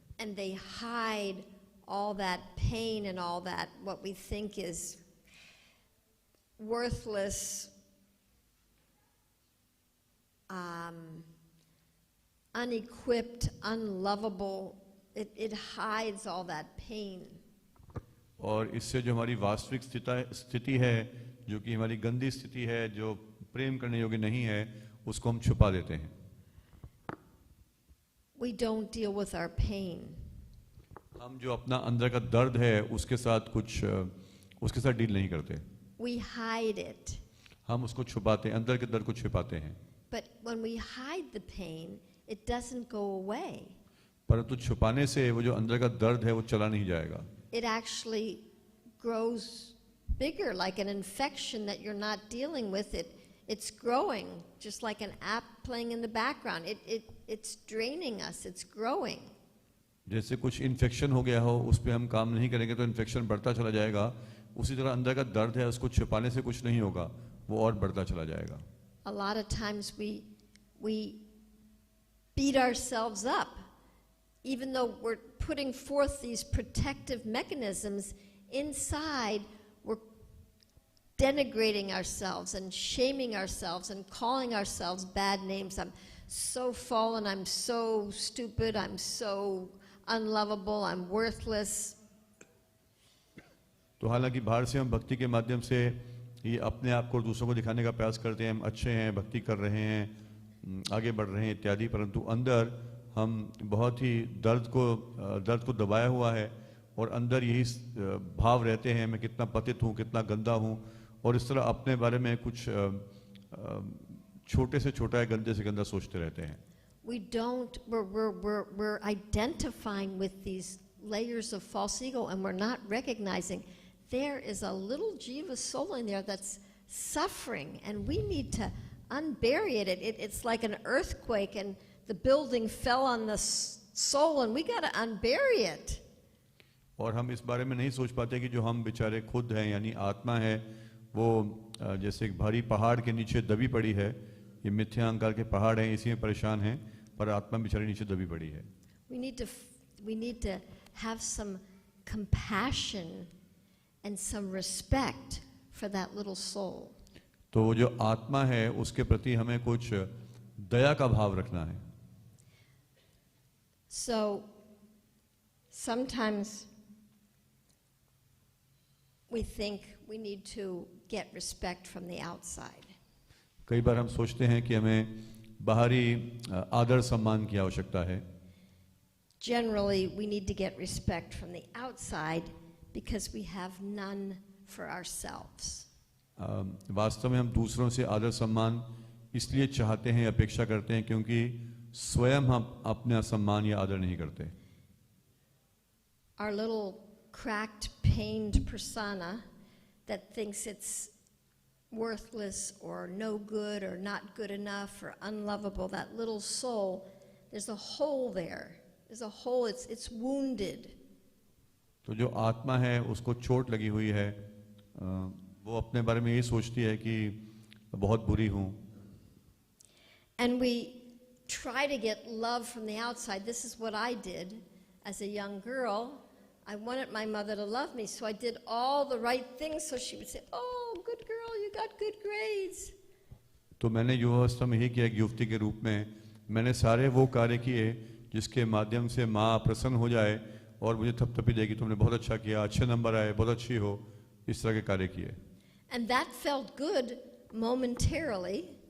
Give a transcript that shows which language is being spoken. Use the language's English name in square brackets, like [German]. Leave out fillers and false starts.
[English] And they hide all that pain and all that what we think is worthless, unequipped, unlovable. It hides all that pain. [Hindi] और इससे जो हमारी वास्तविक स्थिति है, जो कि हमारी गंदी स्थिति है, जो प्रेम करने योग्य नहीं है, उसको हम छुपा देते हैं. [English] We don't deal with our pain. [Hindi] हम जो अपना अंदर का दर्द है उसके साथ डील नहीं करते. [English] We hide it. [Hindi] हम उसको छुपाते हैं, अंदर के दर्द को छुपाते हैं. [English] But when we hide the pain, it doesn't go away. [Hindi] परंतु छुपाने से वो जो अंदर का दर्द है वो चला नहीं जाएगा. [English] It actually grows bigger, like an infection that you're not dealing with. It's growing, just like an app playing in the background. It's draining us. It's growing. [Hindi] जैसे कुछ इन्फेक्शन हो गया हो, उस पे हम काम नहीं करेंगे तो इन्फेक्शन बढ़ता चला जाएगा. उसी तरह अंदर का दर्द है, उसको छिपाने से कुछ नहीं होगा, वो और बढ़ता चला जाएगा. [English] A lot of times we beat ourselves up, even though we're putting forth these protective mechanisms inside. We're denigrating ourselves and shaming ourselves and calling ourselves bad names. I'm so fallen, I'm so stupid, I'm so unlovable, I'm worthless. [Hindi] तो हालांकि बाहर से हम भक्ति के माध्यम से ये अपने आप को दूसरों को दिखाने का प्रयास करते हैं, हम अच्छे हैं, भक्ति कर रहे हैं, आगे बढ़ रहे हैं इत्यादि, परंतु अंदर हम बहुत ही दर्द को दबाया हुआ है और अंदर यही भाव रहते हैं, मैं कितना पतित हूँ, कितना गंदा हूँ, और इस तरह अपने बारे में कुछ छोटे से छोटा या गंदे से गंदा सोचते रहते हैं. [English] We're identifying with these layers of false ego, and we're not recognizing there is a little jiva soul in there that's suffering, and we need to unbury it. It's like an earthquake, and the building fell on the soul, and we got to unbury it. [Hindi] और हम इस बारे में नहीं सोच पाते कि जो हम बेचारे खुद हैं, यानी आत्मा है, वो जैसे एक भारी पहाड़ के नीचे दबी पड़ी है. ये मिथ्या अहंकार के पहाड़ हैं, इसी में परेशान हैं, पर आत्मा बेचारी नीचे दबी पड़ी है. [English] We need to have some compassion and some respect for that little soul. [Hindi] तो वो जो आत्मा है उसके प्रति हमें कुछ दया का भाव रखना है. [English] So sometimes we think we need to get respect from the outside. [Hindi] कई बार हम सोचते हैं कि हमें बाहरी आदर सम्मान की आवश्यकता है. [English] Generally, we need to get respect from the outside because we have none for ourselves. [Hindi] वास्तव में हम दूसरों से आदर सम्मान इसलिए चाहते हैं, अपेक्षा करते हैं, क्योंकि स्वयं हम अपना सम्मान या आदर नहीं करते. [English] Our little cracked, pained persona that thinks it's worthless or no good or not good enough or unlovable, that little soul, there's a hole there. There's a hole, it's wounded. [Hindi] तो जो आत्मा है उसको चोट लगी हुई है, वो अपने बारे में ये सोचती है कि बहुत बुरी हूँ. [English] And we try to get love from the outside. This is what I did as a young girl. I wanted my mother to love me, so I did all the right things so she would say, "Oh, good girl, you got good grades." [Hindi] तो मैंने युवावस्था में ही किया, एक युवती के रूप में मैंने सारे वो कार्य किए जिसके माध्यम से माँ प्रसन्न हो जाए और मुझे थपथपी देगी, तुमने बहुत अच्छा किया, अच्छे नंबर आए, बहुत अच्छी हो, इस तरह के कार्य किए. [English] And that felt good momentarily.